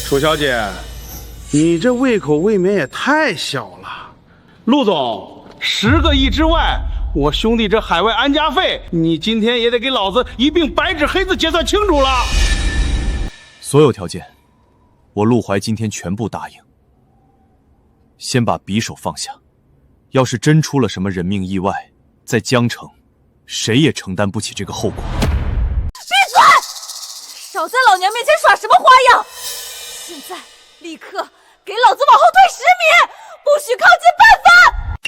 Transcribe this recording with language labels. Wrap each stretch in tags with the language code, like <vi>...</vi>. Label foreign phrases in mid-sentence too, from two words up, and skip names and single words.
<zh>楚小姐，你這胃口未免也太小了。陸總，10個億之外，我兄弟這海外安家費，你今天也得給老子一併白紙黑字結算清楚了。所有條件，我陸懷今天全部答應。先把匕首放下，要是真出了什麼人命意外，在江城，誰也承擔不起這個後果。閉嘴！少在老娘面前耍什麼花樣！現在立刻給老子往後退10米，不許靠近半分！</zh>